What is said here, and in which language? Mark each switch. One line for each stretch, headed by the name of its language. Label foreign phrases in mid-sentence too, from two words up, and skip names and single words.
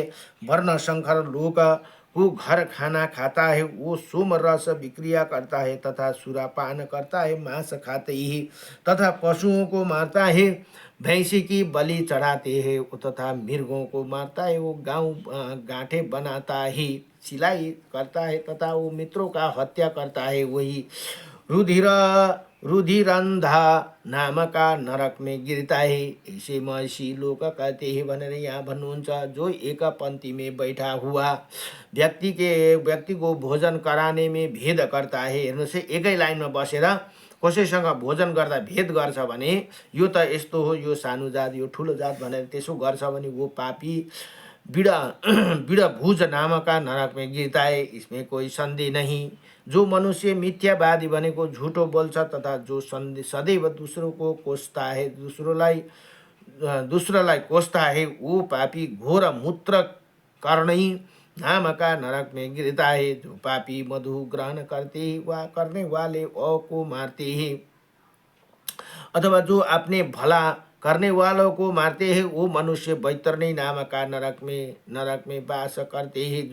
Hindi: वर्ण शंकर लोग को घर खाना खाता है, वो सोम रस विक्रिया करता है तथा सुरापान करता है, मांस खाते ही, तथा पशुओं को मारता है, भैंसी की बलि चढ़ाते हैं, तथा मृगों को मारता है, वो गांठे बनाता है, सिलाई करता है, तथा वो मित्रों का हत्या करता है, वही रुधिरंधा नाम का नरक में गिरता है। ऐसे महर्षि लोग कहते हैं
Nepali: भनेर यहाँ भन्नुहुन्छ।
Hindi: जो एक पंक्ति में बैठा हुआ व्यक्ति को भोजन कराने में भेद करता है।
Nepali: हेर्नुहोस् है, एकै लाइनमा बसेर कसैसँग भोजन गर्दा भेद गर्छ भने यो त यस्तो हो, यो सानो जात, यो ठुलो जात भनेर त्यसो गर्छ भने
Hindi: वो पापी भूज नाम का नरक में गिरता है, इसमें कोई संदेह नहीं। जो मनुष्य मिथ्यावादी
Nepali: बनेको झूठो बोल्छ
Hindi: तथा जो सदैव दूसरों को कोसता है, दूसरोलाई कोसता है, वो पापी घोर मूत्र कर्णी नाम का नरक में गिरता है। जो पापी मधु ग्रहण करने वाले को मारते हैं, अथवा जो अपने भला करने वालों को मारते हैं, वो मनुष्य बैतरणी नाम का नरक में वास करते हैं।